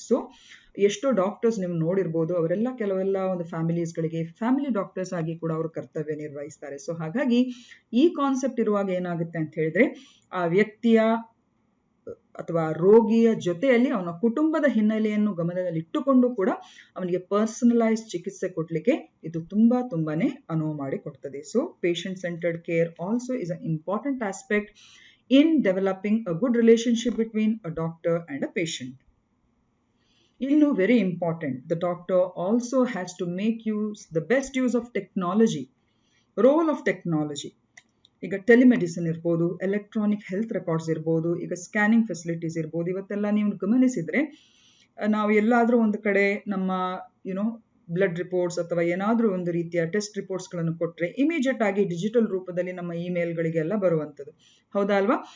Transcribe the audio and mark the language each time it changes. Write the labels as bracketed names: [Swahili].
[Kannada] So ಎಷ್ಟೋ doctors ನೀವು ನೋಡಿರ್ಬೋದು, ಅವರೆಲ್ಲ ಕೆಲವೆಲ್ಲ ಒಂದು ಫ್ಯಾಮಿಲೀಸ್ಗಳಿಗೆ ಫ್ಯಾಮಿಲಿ ಡಾಕ್ಟರ್ಸ್ ಆಗಿ ಕೂಡ ಅವರು ಕರ್ತವ್ಯ ನಿರ್ವಹಿಸ್ತಾರೆ. ಸೊ ಹಾಗಾಗಿ ಈ ಕಾನ್ಸೆಪ್ಟ್ ಇರುವಾಗ ಏನಾಗುತ್ತೆ ಅಂತ ಹೇಳಿದ್ರೆ, ಆ ವ್ಯಕ್ತಿಯ ಅಥವಾ ರೋಗಿಯ ಜೊತೆಯಲ್ಲಿ ಅವನ ಕುಟುಂಬದ ಹಿನ್ನೆಲೆಯನ್ನು ಗಮನದಲ್ಲಿಟ್ಟುಕೊಂಡು ಕೂಡ ಅವನಿಗೆ ಪರ್ಸನಲೈಸ್ ಚಿಕಿತ್ಸೆ ಕೊಡ್ಲಿಕ್ಕೆ ಇದು ತುಂಬಾನೇ ಅನುವು ಮಾಡಿ ಕೊಡ್ತದೆ. [English] So patient centred care also is an important aspect in developing a good relationship between a doctor and a patient. [Kannada] Illu [English] very important, the doctor also has to make the best use of technology. Role of technology. [Kannada] ಈಗ telemedicine ಇರ್ಬೋದು, electronic health records ಇರ್ಬೋದು, ಈಗ scanning facilities ಇರ್ಬೋದು. ಇವತ್ತೆಲ್ಲ ನೀವು ಗಮನಿಸಿದ್ರೆ ನಾವು ಎಲ್ಲಾದ್ರೂ ಒಂದು ಕಡೆ ನಮ್ಮ ಬ್ಲಡ್ ರಿಪೋರ್ಟ್ಸ್ ಅಥವಾ ಏನಾದ್ರೂ ಒಂದು ರೀತಿಯ ಟೆಸ್ಟ್ ರಿಪೋರ್ಟ್ಸ್ ಗಳನ್ನು ಕೊಟ್ರೆ ಇಮಿಡಿಯೇಟ್ ಆಗಿ ಡಿಜಿಟಲ್ ರೂಪದಲ್ಲಿ ನಮ್ಮ ಇಮೇಲ್ಗಳಿಗೆಲ್ಲ ಬರುವಂಥದ್ದು, ಹೌದಾ ಅಲ್ವಾ?